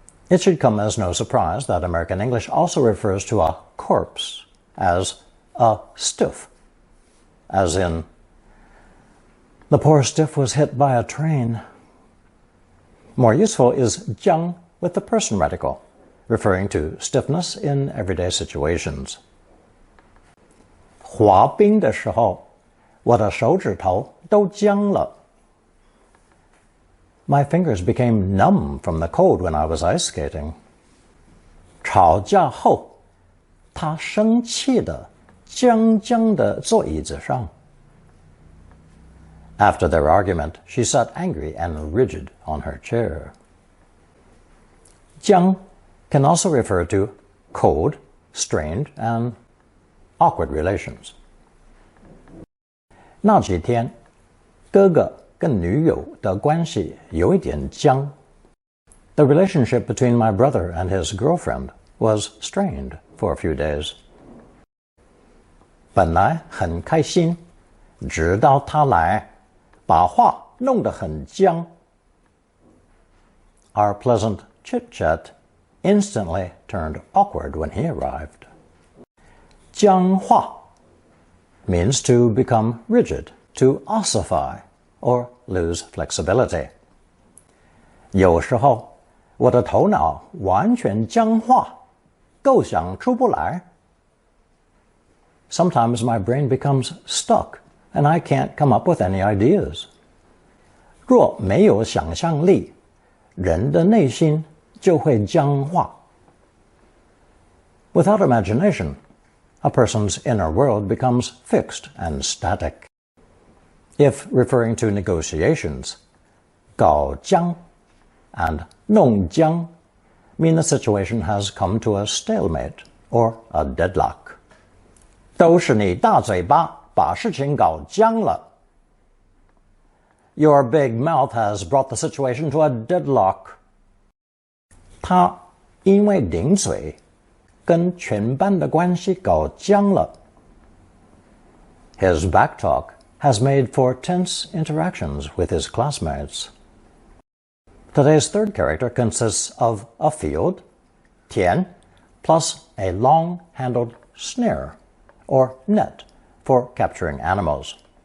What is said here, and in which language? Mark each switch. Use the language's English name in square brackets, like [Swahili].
[English] It should come as no surprise that American English also refers to a corpse as a stiff, as in, the poor stiff was hit by a train. More useful is 僵 with the person radical, referring to stiffness in everyday situations. [Chinese] 滑冰的时候，我的手指头都僵了。 [English] My fingers became numb from the cold when I was ice skating. [Chinese] 吵架后，他生气地僵僵地坐椅子上。 [English] After their argument, she sat angry and rigid on her chair. 僵 can also refer to cold, strained, and awkward relations. [Chinese] 那几天，哥哥跟女友的关系有一点僵。 [English] The relationship between my brother and his girlfriend was strained for a few days. [Chinese] 本来很开心，直到他来，把话弄得很僵。 [English] Our pleasant chit-chat instantly turned awkward when he arrived. 僵化 means to become rigid, to ossify, or lose flexibility. [Chinese] 有时候，我的头脑完全僵化，构想出不来。 [English] Sometimes my brain becomes stuck, and I can't come up with any ideas. [Chinese] 若没有想象力，人的内心就会僵化。 [English] Without imagination, a person's inner world becomes fixed and static. If referring to negotiations, 搞僵 and 弄僵 mean the situation has come to a stalemate or a deadlock. [Chinese] 都是你大嘴巴把事情搞僵了。 [English] Your big mouth has brought the situation to a deadlock. [Chinese] 他因为顶嘴，跟全班的关系搞僵了。 [English] His backtalk has made for tense interactions with his classmates. Today's third character consists of a field, 田, plus a long-handled snare, or net, for capturing animals.